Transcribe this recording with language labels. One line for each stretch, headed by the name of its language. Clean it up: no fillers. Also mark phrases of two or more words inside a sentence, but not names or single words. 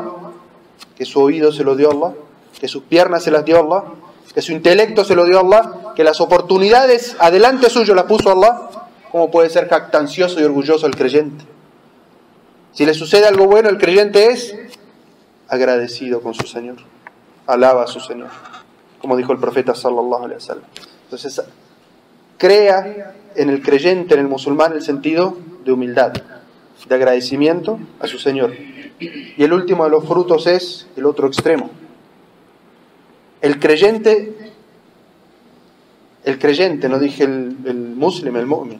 Spanish: Que su oído se lo dio Allah, que sus piernas se las dio Allah, que su intelecto se lo dio Allah, que las oportunidades adelante suyo las puso Allah. ¿Cómo puede ser jactancioso y orgulloso el creyente? Si le sucede algo bueno, el creyente es agradecido con su Señor, alaba a su Señor, como dijo el profeta
Arabic: صلى الله عليه وسلم.
Spanish: Entonces, crea en el creyente, en el musulmán, el sentido de humildad, de agradecimiento a su Señor. Y el último de los frutos es el otro extremo. El creyente, no dije el muslim, el mu'min.